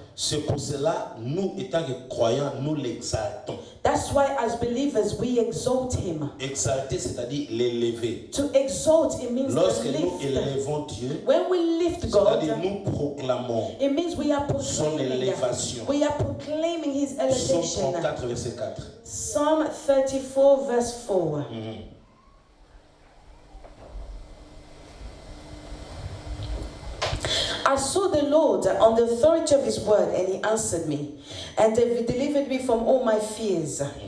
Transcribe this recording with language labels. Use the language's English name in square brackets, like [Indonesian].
[French] C'est pour cela, nous, étant que croyants, nous l'exaltons. [English] That's why, as believers, we exalt Him. [French] Exalter, c'est-à-dire l'élever. [English] To exalt, it means [French] lorsque [English] to lift. [French] nous élevons Dieu, [English] when we lift God, [French] c'est-à-dire nous proclamons [English] it means we are [French] son [English] proclaiming. [French] élévation. [English] We are proclaiming His elevation. [French] Psaume 34, verset 4. [English] Psalm 34, verse 4. I saw the Lord on the authority of His word, and He answered me, and delivered me from all my fears.